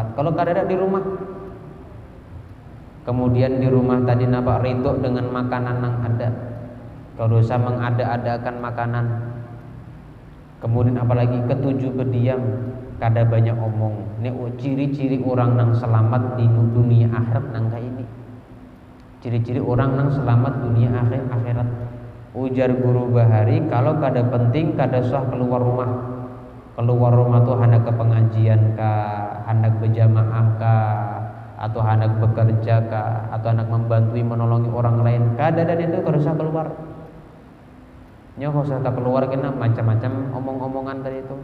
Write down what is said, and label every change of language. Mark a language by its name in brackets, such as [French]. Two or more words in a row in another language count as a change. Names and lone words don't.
[Indonesian] Kalau kada ada di rumah, kemudian di rumah tadi nampak ridho dengan makanan yang ada. Kalau dosa mengada-adakan makanan. Kemudian apalagi ketujuh, berdiam, kada banyak omong. Ini ciri-ciri orang yang selamat di dunia akhirat nangka ini. Ciri-ciri orang yang selamat dunia akhirat. [Banjar] Ujar Guru Bahari, kalau kada penting kada usah keluar rumah. [Indonesian] Keluar rumah tuh hendak ke pengajian kah, hendak berjamaah kah, atau hendak bekerja kah, atau hendak membantu menolongi orang lain. [Banjar] Kada dan itu kada usah keluar. Nyo [Indonesian] kalau saya keluar kena macam-macam omong-omongan tadi itu.